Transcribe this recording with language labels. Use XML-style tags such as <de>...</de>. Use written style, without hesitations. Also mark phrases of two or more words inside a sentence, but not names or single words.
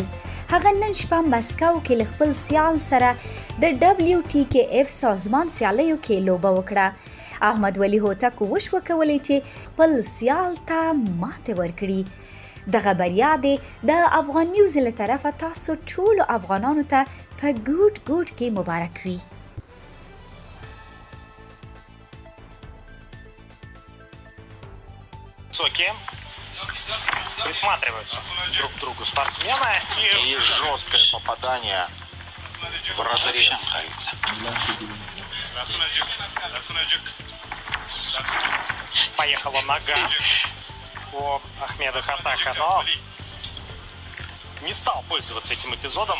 <ps>هغه نن شپه مسکو کې له خپل سیال سره د WTKF سازمان سیالیو کې لوبه وکړه. احمد ولي هوتک وشوه کولی چې خپل سیال ته ماته ورکړي. دغه بریا دې د افغان نیوز له طرفه تاسو ټولو افغانانو ته په ګوټ ګوټ کې مبارک وي.</ps> <ru>Высокие, присматриваются друг к другу спортсмены и жесткое попадание в разрез. Поехала нога у Ахмеда Хатака, но не стал пользоваться этим эпизодом.</ru>